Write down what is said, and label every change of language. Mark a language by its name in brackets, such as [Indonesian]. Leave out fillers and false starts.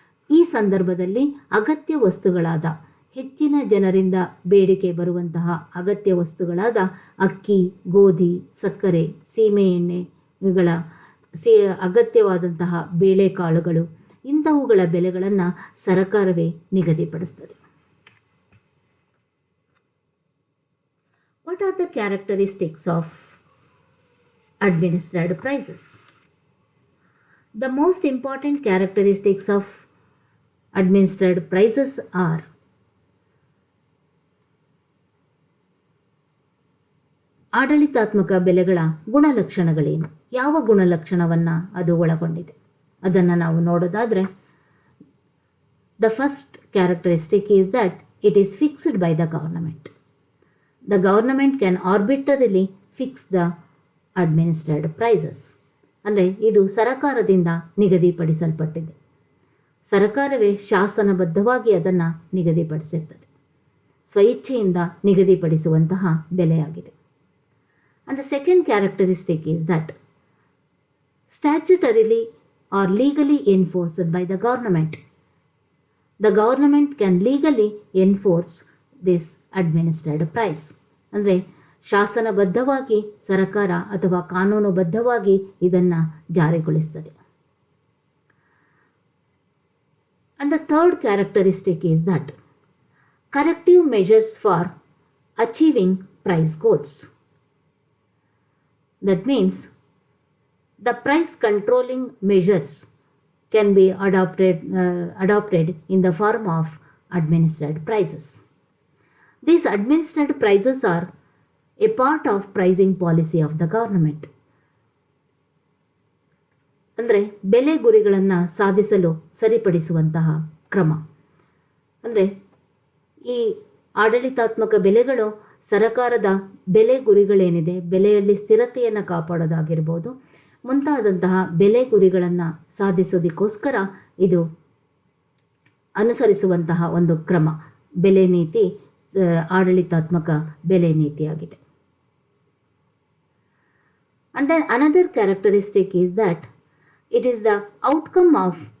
[Kannada] ಈ ಸಂದರ್ಭದಲ್ಲಿ ಅಗತ್ಯ ವಸ್ತುಗಳಾದ ಹೆಚ್ಚಿನ ಜನರಿಂದ ಬೇಡಿಕೆ ಬರುವಂತಹ ಅಗತ್ಯ ವಸ್ತುಗಳಾದ ಅಕ್ಕಿ, ಗೋಧಿ, ಸಕ್ಕರೆ, ಸೀಮೆ ಎಣ್ಣೆಗಳ ಅಗತ್ಯವಾದಂತಹ ಬೇಳೆಕಾಳುಗಳು ಇಂತಹವುಗಳ ಬೆಲೆಗಳನ್ನು ಸರಕಾರವೇ ನಿಗದಿಪಡಿಸ್ತದೆ. [English] What are the characteristics of administered prices? The most important characteristics of administered prices are [Kannada] ಆಡಳಿತಾತ್ಮಕ ಬೆಲೆಗಳ ಗುಣಲಕ್ಷಣಗಳೇನು, ಯಾವ ಗುಣಲಕ್ಷಣವನ್ನು ಅದು ಒಳಗೊಂಡಿದೆ ಅದನ್ನು ನಾವು ನೋಡೋದಾದರೆ, [English] The first characteristic is that it is fixed by the government. The government can arbitrarily fix the administered prices. [Kannada] ಅಂದರೆ ಇದು ಸರಕಾರದಿಂದ ನಿಗದಿಪಡಿಸಲ್ಪಟ್ಟಿದೆ. ಸರಕಾರವೇ ಶಾಸನಬದ್ಧವಾಗಿ ಅದನ್ನು ನಿಗದಿಪಡಿಸಿರ್ತದೆ. ಸ್ವಇಚ್ಛೆಯಿಂದ ನಿಗದಿಪಡಿಸುವಂತಹ ಬೆಲೆಯಾಗಿದೆ. [English] And the second characteristic is that statutorily or legally enforced by the government. The government can legally enforce this administered price. [Kannada] ಅಂದರೆ ಶಾಸನಬದ್ಧವಾಗಿ ಸರಕಾರ ಅಥವಾ ಕಾನೂನುಬದ್ಧವಾಗಿ ಇದನ್ನು ಜಾರಿಗೊಳಿಸ್ತದೆ. [English] And the third characteristic is that corrective measures for achieving price goals. That means the price controlling measures can be adopted in the form of administered prices. These administered prices are a part of pricing policy of the government. [Kannada] ಅಂದರೆ ಬೆಲೆ ಗುರಿಗಳನ್ನು ಸಾಧಿಸಲು ಸರಿಪಡಿಸುವಂತಹ ಕ್ರಮ. ಅಂದರೆ ಈ ಆಡಳಿತಾತ್ಮಕ ಬೆಲೆಗಳು ಸರಕಾರದ ಬೆಲೆ ಗುರಿಗಳೇನಿದೆ, ಬೆಲೆಯಲ್ಲಿ ಸ್ಥಿರತೆಯನ್ನು ಕಾಪಾಡೋದಾಗಿರ್ಬೋದು, ಮುಂತಾದಂತಹ ಬೆಲೆ ಗುರಿಗಳನ್ನು ಸಾಧಿಸೋದಕ್ಕೋಸ್ಕರ ಇದು ಅನುಸರಿಸುವಂತಹ ಒಂದು ಕ್ರಮ, ಬೆಲೆ ನೀತಿ ಆಡಳಿತಾತ್ಮಕ ಬೆಲೆ ನೀತಿಯಾಗಿದೆ. [English] And then another characteristic is that it is the outcome of